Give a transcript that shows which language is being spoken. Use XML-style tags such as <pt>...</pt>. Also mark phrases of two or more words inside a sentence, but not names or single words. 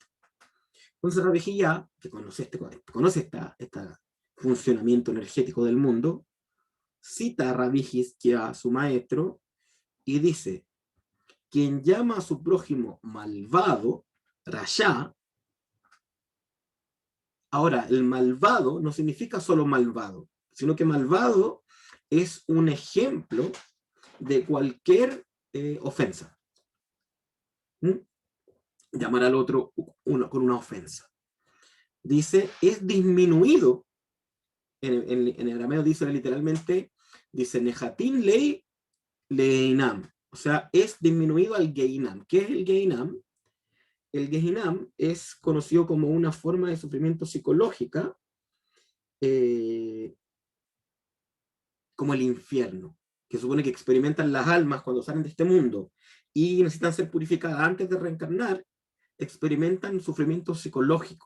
<es>Entonces Rabbi Hillá, que conoce este funcionamiento energético del mundo, cita a Rabbi Hizquía, su maestro, y dice, quien llama a su prójimo malvado, Rashá, ahora, el malvado no significa solo malvado, sino que malvado es un ejemplo de cualquier ofensa. ¿Mm? Llamar al otro con una ofensa. Dice, es disminuido. En arameo dice literalmente, dice,</es> <arc>נחתין ליה לגיהנם.</arc> <es>O sea, es disminuido al geinam. ¿Qué es el geinam? El Gehinam es conocido como una forma de sufrimiento psicológica, como el infierno, que supone que experimentan las almas cuando salen de este mundo y necesitan ser purificadas antes de reencarnar, experimentan sufrimiento psicológico.</es>